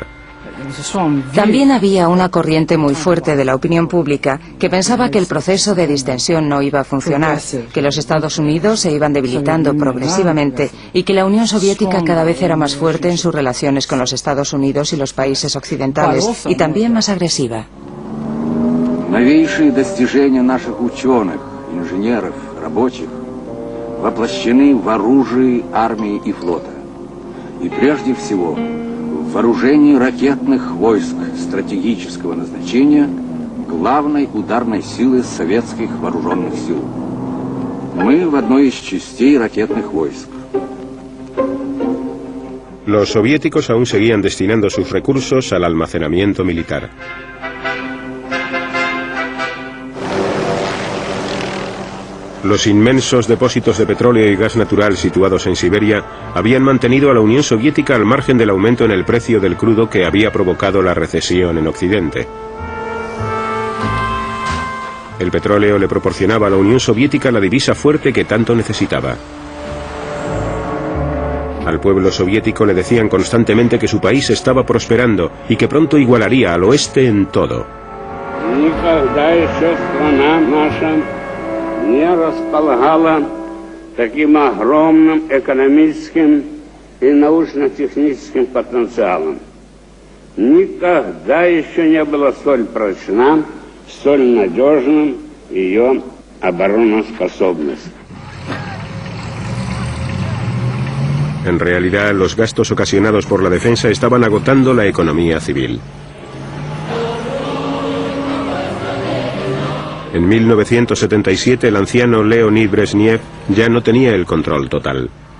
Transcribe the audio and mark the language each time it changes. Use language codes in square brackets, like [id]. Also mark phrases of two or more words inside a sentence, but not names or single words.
[es] También había una corriente muy fuerte de la opinión pública que pensaba que el proceso de distensión no iba a funcionar, que los Estados Unidos se iban debilitando progresivamente y que la Unión Soviética cada vez era más fuerte en sus relaciones con los Estados Unidos y los países occidentales, y también más agresiva. [ru] воплощены в оружии армии и флота. И прежде всего в вооружении ракетных войск стратегического назначения главной ударной силы советских вооруженных сил. Мы в одной из частей ракетных войск. [es] Los soviéticos aún seguían destinando sus recursos al almacenamiento militar. Los inmensos depósitos de petróleo y gas natural situados en Siberia habían mantenido a la Unión Soviética al margen del aumento en el precio del crudo que había provocado la recesión en Occidente. El petróleo le proporcionaba a la Unión Soviética la divisa fuerte que tanto necesitaba. Al pueblo soviético le decían constantemente que su país estaba prosperando y que pronto igualaría al oeste en todo. [ru] Не располагала таким огромным экономическим и научно-техническим потенциалом. Никогда еще не была столь прочна, столь надежным ее обороноспособность. [es] En realidad, los gastos ocasionados por la defensa estaban agotando la economía civil. En 1977 el anciano Leonid Brezhnev ya no tenía el control total.